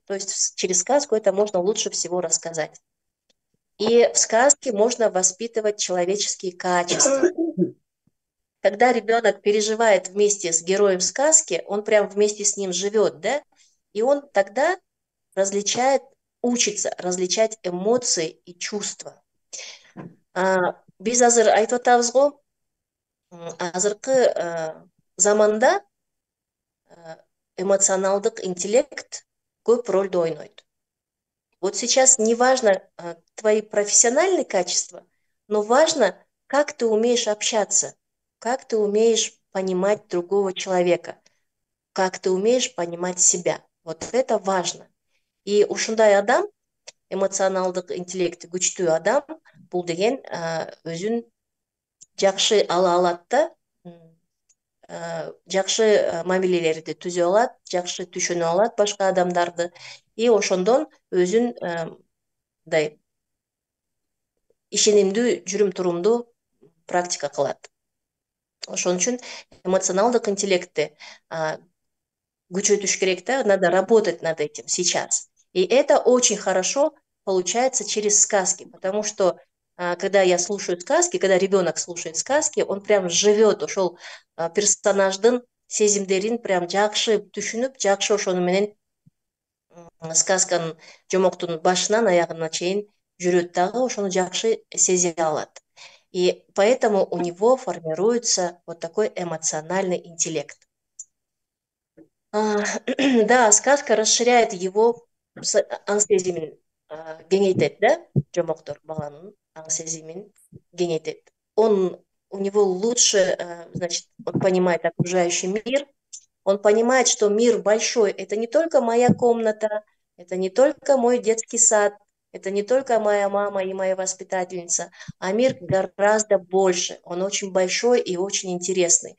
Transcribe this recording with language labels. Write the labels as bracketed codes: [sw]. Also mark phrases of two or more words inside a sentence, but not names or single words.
[ru] То есть через сказку это можно лучше всего рассказать. И в сказке можно воспитывать человеческие качества. Когда ребенок переживает вместе с героем сказки, он прям вместе с ним живет, да? И он тогда учится различать эмоции и чувства. [ky] Биз азыр айтып атабыз го, азыркы заманда эмоционалдык интеллект көп рольду ойнойт. [ru] Вот сейчас не важно твои профессиональные качества, но важно, как ты умеешь общаться, как ты умеешь понимать другого человека, как ты умеешь понимать себя. Вот это важно. [ky] И ушундай адам, эмоционалдык интеллекти күчтүү адам, бул деген өзүн жакшы ала алат да, жакшы мамилелерди түзө алат, жакшы түшүнө алат башка адамдарды, и ошондон өзүн мындай ишенимдүү жүрүм турумду практика кылат. Ошон үчүн эмоционалдык интеллектти күчөтүш керек, да, [ru] надо работать над этим сейчас. И это очень хорошо получается через сказки, потому что когда я слушаю сказки, когда ребенок слушает сказки, он прям живет, [ky] ошол персонаждын сезимдерин прям жакшы түшүнүп, жакшы ошону менен сказканын жомоктун башынан аягына чейин жүрөт дагы, ошону жакшы сезе алат. [ru] И поэтому у него формируется вот такой эмоциональный интеллект. Да, сказка расширяет его [ky] аң сезимин кеңейтет, да, жомоктор баланын аң сезимин кеңейтет. [ru] У него лучше, значит, он понимает окружающий мир, он понимает, что мир большой, это не только моя комната, это не только мой детский сад, это не только моя мама и моя воспитательница, а мир гораздо больше, он очень большой и очень интересный.